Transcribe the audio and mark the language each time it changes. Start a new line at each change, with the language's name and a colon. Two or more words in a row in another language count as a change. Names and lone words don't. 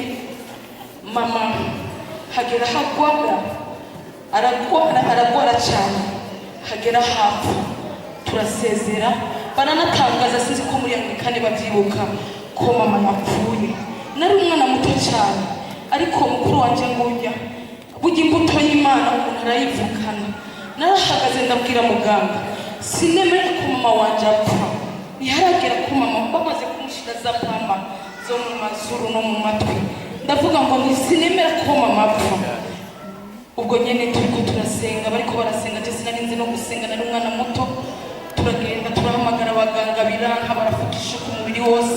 Rundi: Mama hagera aragwara cyane, hagera hapfa turasezera. Baranatangaza, sinzi ko muri Anglikani babyibuka ko mama yapfuye. Nari umwana muto cyane, ariko mukuru wanje ngujya burya imbuto y'Imana umuntu arayivukana. Narahagaze ndabwira muganga, sinemera ko mama wanje apfa. Ntiharagera ko mama bamaze kumushira za pamba zo mu mazuru no mu matwi, ndavuga ngo sinemera ko mama apfa. Ubwo nyene turiko turasenga, bariko barasenga, je sinarinze no gusenga, nari umwana muto. Turagenda turahamagara abaganga biranka, barafukisha ku mubiri wose.